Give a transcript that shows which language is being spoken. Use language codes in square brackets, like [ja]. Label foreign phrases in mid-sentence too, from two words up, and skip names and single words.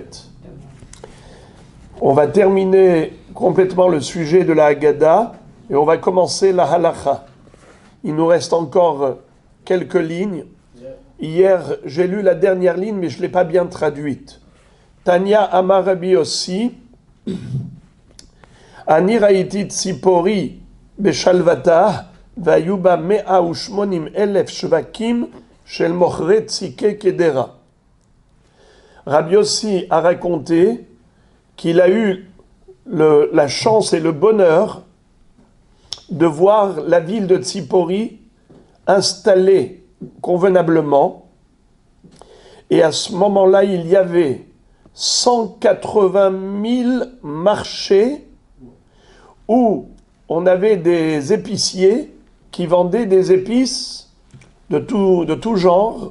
[fr] On va terminer complètement le sujet de la Haggadah et on va commencer la Halacha. Il nous reste encore quelques lignes. Hier, j'ai lu la dernière ligne, mais je ne l'ai pas bien traduite. [he] תניא אמר רבי יוסי, אני ראיתי ציפורי בשלוותה, והיו בה מאה ושמונים אלף שווקים של מוכרי ציקי קדירה. [fr] Rabbi Yossi a raconté qu'il a eu la chance et le bonheur de voir la ville de Tzipori installée convenablement. Et à ce moment-là, il y avait 180 000 marchés où on avait des épiciers qui vendaient des épices de tout genre.